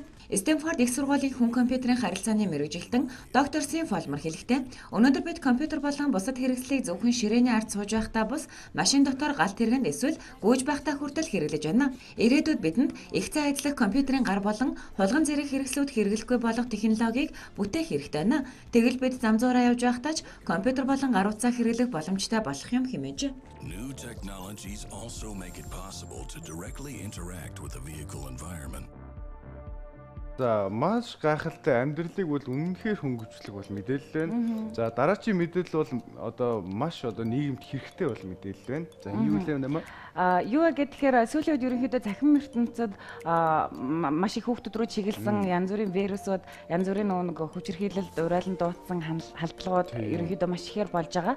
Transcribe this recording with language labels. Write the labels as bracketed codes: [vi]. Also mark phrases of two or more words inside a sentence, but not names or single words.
[mn] Стэнфорд их сургуулийн хүн компьютерийн харилцааны мэргэжилтэн доктор Сим Фолмер хэлэхдээ өнөөдөр бид компьютер болон бусад хэрэгслийг зөвхөн ширээний ард сууж байхдаа бус машин дотор галт тэргэнд эсвэл гүйж байхдаа хүртэл хэрэглэж байна. Ирээдүйд бидэнд их цаа ажиллах компьютерийн гар болон хулган зэрэг хэрэгслүүд хэрэглэхгүй болох технологиг бүтээх хэрэгтэй байна. Тэгэл бид зам зуураа явж байхдаа ч компьютер болон гар утсаа хэрэглэх боломжтой болох юм хэмээж. [en] New technologies also make it possible to directly interact with the vehicle environment. [mn] За маш гайхалтай амьдралыг бол үнэнхээр хөнгөвчлөх бол мэдээлэл байна. За дараачийн мэдээлэл бол одоо маш нийгэмд хэрэгтэй бол мэдээлэл байна. За энэ юу вэ нэмэ? Юу гэхээр сүүлийн үед ерөнхийдөө цахим ертөнцид маш их хүүхдүүд рүү чиглэсэн янз бүрийн вирусууд, янз бүрийн нэг хүчирхийлэлд урайлан дуудсан халдлагууд ерөнхийдөө маш ихээр болж байгаа.